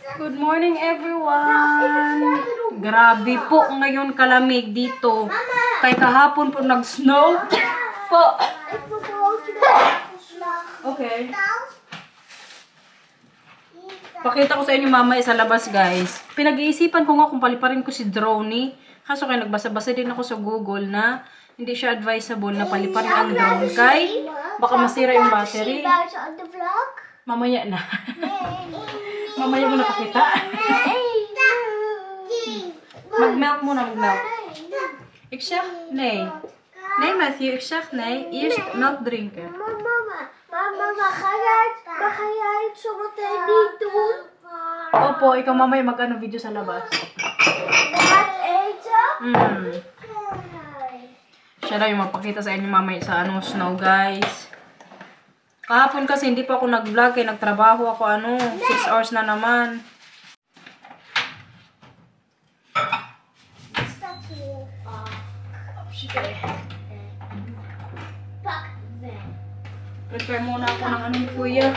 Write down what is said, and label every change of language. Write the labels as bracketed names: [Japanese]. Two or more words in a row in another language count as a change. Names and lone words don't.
[English] Good morning everyone! [Filipino] Grabe po ngayon kalamig dito. Kay kahapon po nag-snow po. Okay. Pakita ko sa inyo mamaya sa labas guys. Pinag-iisipan ko nga kung paliparin ko si drone. Kaso kaya nagbasa-basa din ako sa Google na hindi siya advisable na paliparin ang drone kay baka masira yung battery. Mamaya na. Mamaya mo napakita. Mag-melt muna, mag-melt. [Dutch] Ik zeg nee. Nee Matthew, ik zeg nee. Eerst melk drinken. Mama, ga jij het zo meteen niet doen? [Filipino] Opo, ikaw mamaya mag-ano video sa labas. [Dutch] Gaat eten? [Filipino] Siya na yung mapakita sa inyo mamaya sa snow guys. Kahapon kasi hindi pa ako nag-vlog eh. Nagtrabaho ako 6 hours na naman. Prepare muna ako ng kuya.